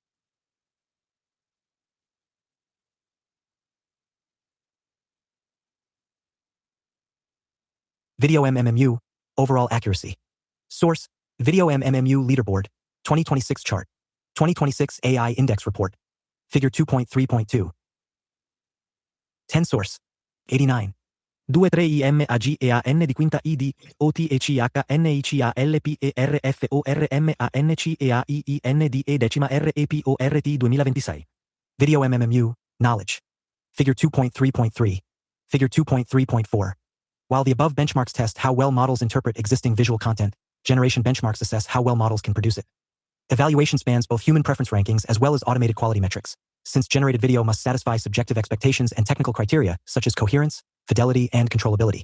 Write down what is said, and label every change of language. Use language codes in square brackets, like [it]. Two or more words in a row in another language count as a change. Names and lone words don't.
[en] Video MMMU, overall accuracy. Source, Video MMMU Leaderboard, 2026 Chart, 2026 AI Index Report, Figure 2.3.2. 10 source, 89. 23IMAGEAN di quinta ID, OTHICANICIALPERFORMANCEAIINDE decima RAPORT 2026. Video MMMU, Knowledge. Figure 2.3.3. Figure 2.3.4. While the above benchmarks test how well models interpret existing visual content, generation benchmarks assess how well models can produce it. Evaluation spans both human preference rankings as well as automated quality metrics, since generated video must satisfy subjective expectations and technical criteria such as coherence, fidelity, and controllability.